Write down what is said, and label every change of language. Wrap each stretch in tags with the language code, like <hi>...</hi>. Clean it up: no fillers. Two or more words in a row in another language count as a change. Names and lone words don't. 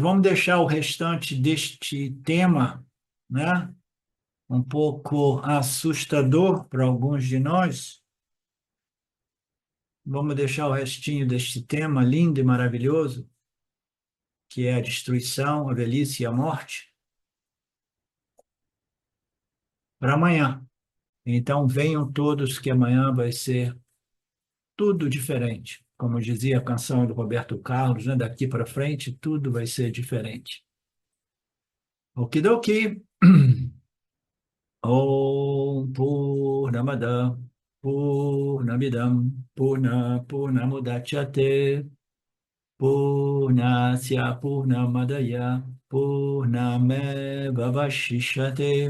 <pt>Vamos deixar o restante deste tema, né, um pouco assustador para alguns de nós, vamos deixar o restinho deste tema lindo e maravilhoso, que é a destruição, a velhice e a morte, para amanhã. Então, venham todos, que amanhã vai ser tudo diferente. Como dizia a canção do Roberto Carlos, né? Daqui para frente, tudo vai ser diferente. Okidoki.</pt> <sa>ॐ पूर्णमदः पूर्णमिदं पूर्णमुदच्यते पूर्णस्य पूर्णमादाय पूर्णमेव वशिष्यते.</sa>